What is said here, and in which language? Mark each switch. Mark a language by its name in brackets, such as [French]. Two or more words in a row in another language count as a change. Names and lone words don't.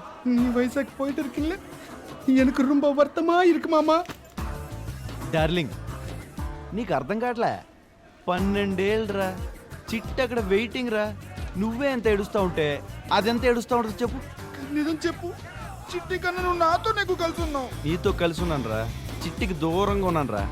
[Tamil] நீ வயசாக்கு போயிட்டு இருக்குல்ல எனக்கு ரொம்ப வருத்தமா இருக்கு மாமா. [Telugu] డార్లింగ్ నీకు అర్థం కావట్లే, 12 ఏళ్ళరా చిట్టి అక్కడ వెయిటింగ్ రా. నువ్వే ఎంత ఏడుస్తా ఉంటే అదెంత ఏడుస్తా ఉంటుంది చెప్పు. నిజం చెప్పు, చిట్టి కన్నా నువ్వు నాతో నీకు కలిసి ఉన్నావు. నీతో కలిసి ఉన్నాను రా, చిట్టికి దూరంగా ఉన్నాను రా.